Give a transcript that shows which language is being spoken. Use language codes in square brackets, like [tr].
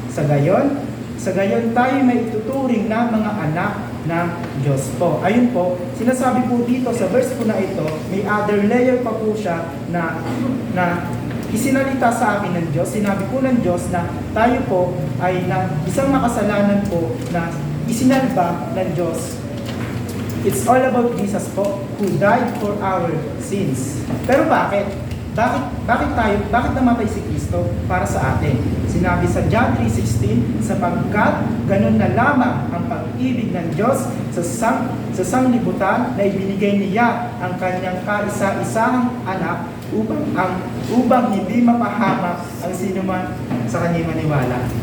[tl] Sa gayon tayo may ituturing na mga anak ng Diyos po. Ayun po, sinasabi po dito sa verse po na ito, may [en] other layer [tl] pa po siya na isinalita sa akin ng Diyos. Sinabi po ng Diyos na tayo po ay na isang makasalanan po na isinalba ng Diyos. [en] It's all about Jesus po, who died for our sins. [tl] Pero bakit? Bakit namatay si Kristo para sa atin? Sinabi sa John 3:16, sapagkat ganun na lamang ang pag-ibig ng Diyos sa sanglibutan na ibinigay niya ang kanyang kaisa-isahang anak upang hindi mapahamak ang sinuman sa kanyang maniwala.